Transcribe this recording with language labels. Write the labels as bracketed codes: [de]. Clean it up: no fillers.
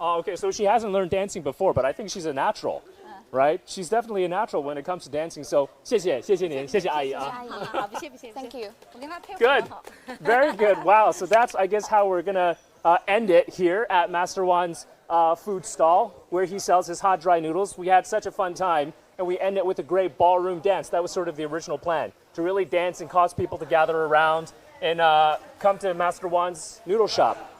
[en] Oh, okay, so she hasn't learned dancing before, but I think she's a natural, right? She's definitely a natural when it comes to dancing. [zh] So 谢谢您，谢谢阿姨啊。好，不谢。 [en] Thank you. [zh] 我跟他跳。 [en] Good, very good. Wow, so that's I guess how we're gonna end it here at Master Wan's food stall, where he sells his hot dry noodles. We had such a fun time, and we end it with a great ballroom dance. That was sort of the original plan, to really dance and cause people to gather around and come to Master Wan's noodle shop.